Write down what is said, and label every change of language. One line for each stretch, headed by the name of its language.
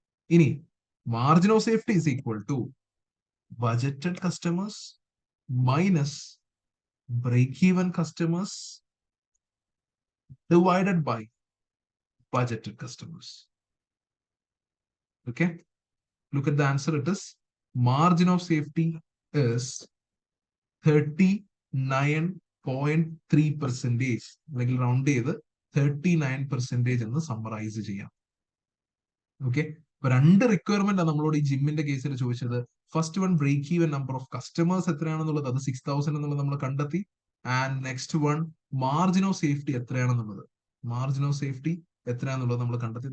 English: ഇനി margin of safety is equal to budgeted customers minus break even customers divided by budgeted customers. Okay, look at the answer. It is margin of safety is 39
Malayalam: 0.3% അല്ലെങ്കിൽ round ചെയ്ത് 39% എന്ന് summarise ചെയ്യാം. Okay, അപ്പൊ രണ്ട് requirement നമ്മളോട് ഈ ജിമ്മിന്റെ കേസിൽ ചോദിച്ചത്. First one, break even number of customers എത്രയാണെന്നുള്ളത്, അത് 6000 എന്നുള്ളത് നമ്മൾ കണ്ടെത്തി.
English: and next one,
Malayalam: margin of safety എത്രയാണെന്നുള്ളത്, margin of safety എത്രയാണെന്നുള്ളത് നമ്മൾ കണ്ടെത്തി.